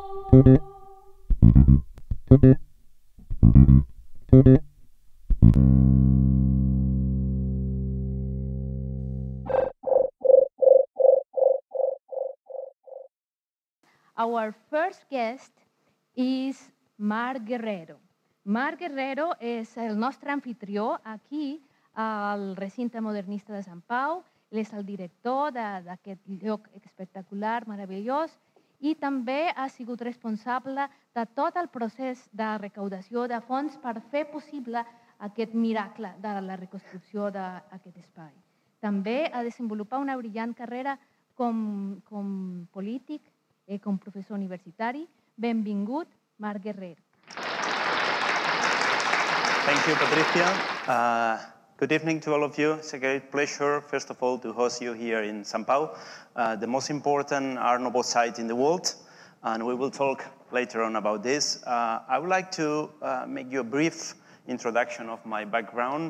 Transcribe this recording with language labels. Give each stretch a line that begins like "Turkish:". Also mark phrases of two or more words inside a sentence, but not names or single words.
English: Our first guest is Marc Guerrero.
Catalan: Marc Guerrero és el nostre anfitrió aquí al Recinte Modernista de Sant Pau. Ell és el director d'aquest lloc espectacular, meravellós, i també ha sigut responsable de tot el procés de recaudació de fons per fer possible aquest miracle de la reconstrucció d'aquest espai. També ha desenvolupat una brillant carrera com polític, com professor universitari. Benvingut, Marc Guerrero.
English: Thank you, Patricia. Good evening to all of you. It's a great pleasure, first of all, to host you here in Sant Pau, the most important Art Nouveau site in the world, and we will talk later on about this. I would like to make you a brief introduction of my background.